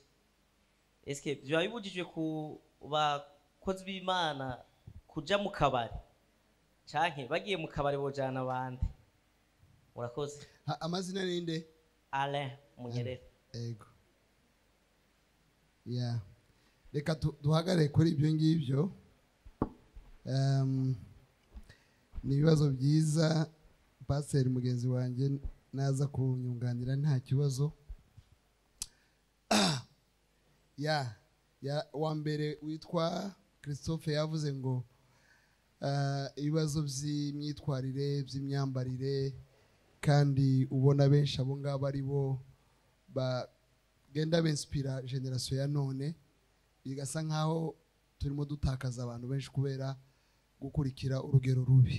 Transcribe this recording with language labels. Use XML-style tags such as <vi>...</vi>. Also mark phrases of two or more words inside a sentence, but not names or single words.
<rn>Eske byo bibujijwe ku bakozi b'Imana kuja mu kabari canke bagiye mu kabari bojana abandi? Murakoze. Amazina ninde? Ale Munyerere. Ego. Yeah.</rn> <rw>Reka duhagarare kuri ibyo ngibyo. Ni ibibazo byiza, Pastor mugenzi wanjye naza kunyunganira nta kibazo. Wa mbere witwa Christophe yavuze ngo ibibazo by'imyitwarire, by'imyambarire, kandi ubona benshi abo ngabo ari bo bagenda benspira generation ya none, bigasa nkaho turimo dutakaza abantu benshi kubera gukurikira urugero rubi.</rw>